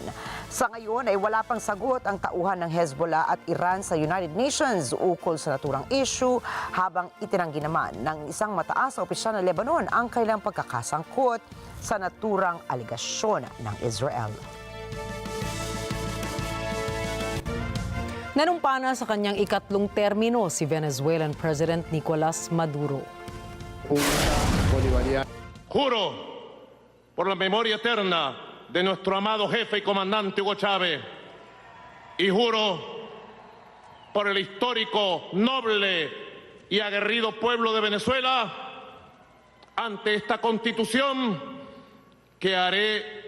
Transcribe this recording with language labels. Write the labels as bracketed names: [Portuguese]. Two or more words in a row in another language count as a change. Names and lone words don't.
[Filipino] Sa ngayon ay wala pang sagot ang tauhan ng Hezbollah at Iran sa United Nations ukol sa naturang issue, habang itinanggi naman ng isang mataas na opisyal ng Lebanon ang kailang pagkakasangkot sa naturang aligasyon ng Israel. Nanumpa na sa kanyang ikatlong termino si Venezuelan President Nicolas Maduro. [Spanish] Juro por la memoria eterna de nuestro amado jefe y comandante Hugo Chávez, y juro por el histórico, noble y aguerrido pueblo de Venezuela ante esta Constitución que haré